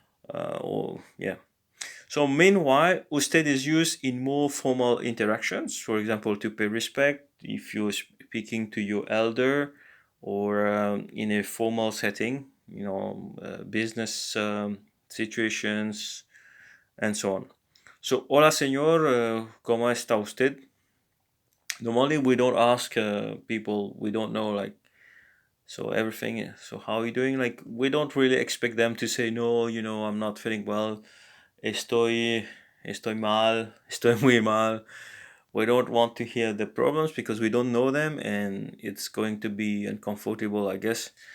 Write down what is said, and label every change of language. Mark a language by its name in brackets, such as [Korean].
[English] Or yeah. So meanwhile, usted is used in more formal interactions. For example, to pay respect if you're speaking to your elder, or in a formal setting, business situations, and so on. [Spanish] So, hola señor, ¿cómo está usted? [English] Normally we don't ask people we don't know, like, so everything, so how are you doing? Like, we don't really expect them to say, no, I'm not feeling well, [Spanish] estoy mal, estoy muy mal. [English] We don't want to hear the problems because we don't know them, and it's going to be uncomfortable, I guess.